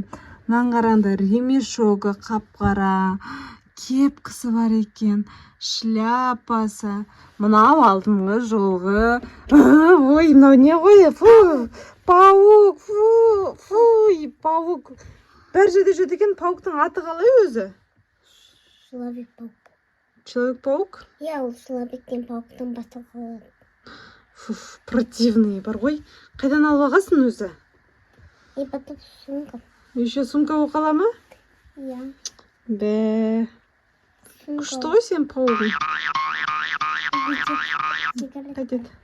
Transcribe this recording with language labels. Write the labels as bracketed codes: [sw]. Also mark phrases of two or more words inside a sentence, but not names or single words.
[kk] Мынаны қараңдар, ремешогы қап-қара, кепкасы бар екен, шляпасы. Мынау алдыңғы жолғы. Ой, мынау не ғой? Фу, паук, фу, паук. Бәр жерде жүреді екен, пауктың аты қалай өзі? [ru] Человек-паук. Человек-паук? [kk] Я ол Человек-пен пауктың басы қалады. Противный бар ғой. Қайдан алып алғасын өзі? [ru] И потом сумка. Еще сумка [kk] оқала ма? Я. Бә. Күшті ғой сен паугың. Қайтеді?